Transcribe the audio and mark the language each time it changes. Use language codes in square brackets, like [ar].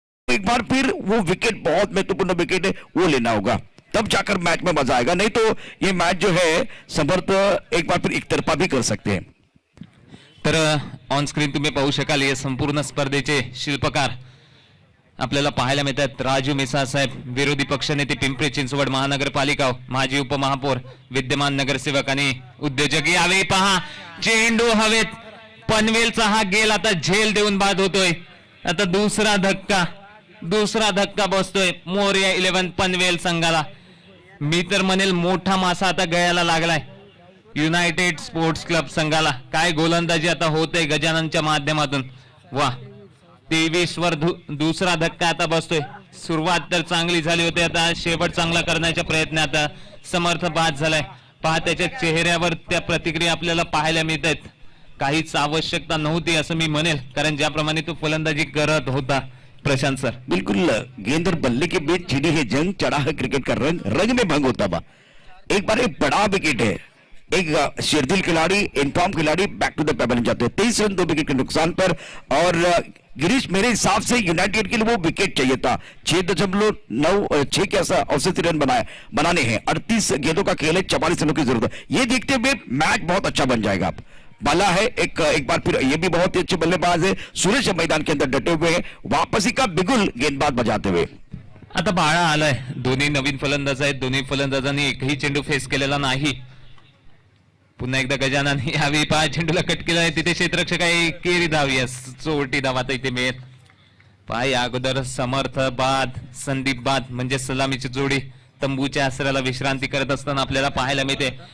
[hi] एक बार फिर वो विकेट, बहुत महत्वपूर्ण विकेट है, वो लेना होगा, तब जाकर मैच में मजा आएगा, नहीं तो ये मैच जो है समर्थ एक बार फिर एक तरफा भी कर सकते हैं. [mr] तर ऑन स्क्रीन तुम्ही पाहू शकाल या संपूर्ण स्पर्धेचे शिल्पकार आपल्याला पाहायला मिळतात. राजू मिसाळ साहेब, विरोधी पक्षनेते पिंपरी चिंचवड महानगरपालिका, माजी उपमहापौर, विद्यमान नगरसेवक आणि उद्योजक. यावेळी पहा चेंडू हवेत, पनवेलचा हा गेल आता झेल देऊन बाद होतोय. आता दुसरा धक्का बसतोय मोरया 11 पनवेल संघाला. मी तर म्हणेल मोठा मासा आता गळ्याला लागलाय युनायटेड स्पोर्ट्स क्लब संघाला. काय गोलंदाजी आता होते गजाननच्या माध्यमातून. वा, 23 वर दुसरा धक्का आता बसतोय. सुरुवात तर चांगली झाली होती, आता शेवट चांगला करण्याच्या प्रयत्नात समर्थ बाद झालाय. पहा त्याच्या चेहऱ्यावर त्या प्रतिक्रिया आपल्याला पाहायला मिळत आहेत. काहीच आवश्यकता नव्हती असं मी म्हणेल, कारण ज्याप्रमाणे तो फलंदाजी करत होता. प्रशांत सर. [hi] बिल्कुल, गेंद और बल्ले के बीच छिड़ी है जंग, चढ़ा है क्रिकेट का रंग, रंग में भंग होता बा. एक बार एक बड़ा विकेट है, एक शेरदिल खिलाड़ी, इनफॉर्म खिलाड़ी बैक टू द पेबल जाते हैं 23 रन 2 विकेट के नुकसान पर. और गिरीश, मेरे हिसाब से यूनाइटेड के लिए वो विकेट चाहिए था. 6.96 के ऐसा औसत रन बनाने हैं. 38 गेंदों का खेल है, 44 रनों की जरूरत है. ये देखते हुए मैच बहुत अच्छा बन जाएगा. बाला है एक बार फिर, ये भी बहुत ही अच्छे बल्लेबाज है. सुरेश मैदान के अंदर डटे हुए हैं, वापसी का बिगुल गेंदबाज बजाते हुए. [mr] आता बाळा आलाय. दोन्ही नवीन फलंदाज आहेत. दोन्ही फलंदाजांनी एकही चेंडू फेस केलेला नाही. पुन्हा एकदा गजानन यावेळी 5 चेंडूला कट केलाय. तिथे क्षेत्ररक्षक आहे, केरी धावी, चोरटी धावा इथे मिळेल. पाय अगोदर समर्थ बाद, संदीप बाद, म्हणजे सलामीची जोडी तंबूच्या आसऱ्याला विश्रांती करत असताना आपल्याला पाहायला मिळते.